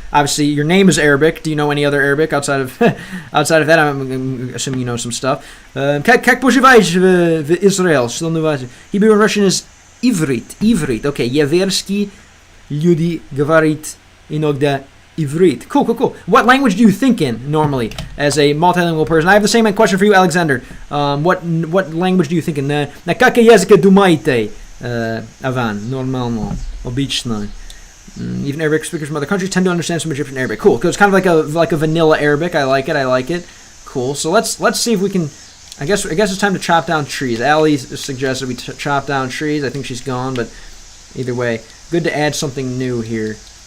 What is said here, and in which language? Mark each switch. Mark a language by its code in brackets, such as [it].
[en] Obviously, your name is Arabic. Do you know any other Arabic outside of that? I'm assuming you know some stuff. [ru] Как поживаешь в Израиле? Что новое? [en] Hebrew and Russian is ivrit. [ru] Okay, Еверский люди говорит иногда ivrit. [en] Cool. What language do you think in normally as a multilingual person? I have the same question for you, Alexander. What language do you think in? [ru] На какой язык думаете, Avan? Нормально, обычно. [en] Even Arabic speakers from other countries tend to understand some Egyptian Arabic. Cool. It's kind of like a vanilla Arabic. I like it. Cool. So let's see if we can. I guess it's time to chop down trees. Allie suggested we chop down trees. I think she's gone, but either way, good to add something new here.